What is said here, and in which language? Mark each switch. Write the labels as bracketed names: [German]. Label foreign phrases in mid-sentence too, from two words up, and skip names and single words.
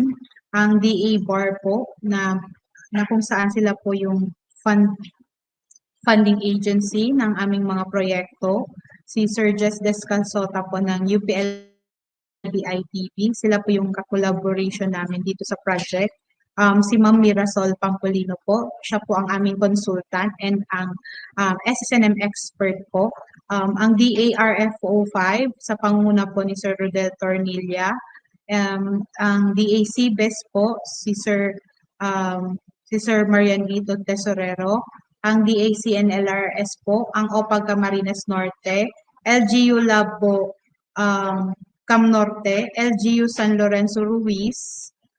[Filipino] Ang DA Bar po na kung saan sila po yung funding agency ng aming mga proyekto. Si Sir Jess Descalzota po ng UPLB-ITB. Sila po yung ka-collaboration namin dito sa project. Si Ma'am Mirasol Pampolino po, siya po ang aming consultant and ang SSNM expert po. Ang DARFO5 sa panguna po ni Sir Rodel Tornilla. Ang DACBES po si Sir Marianito Tesorero. Ang DACNLRS po, ang OPAG Camarines Norte, LGU Labo Cam Norte, LGU San Lorenzo Ruiz,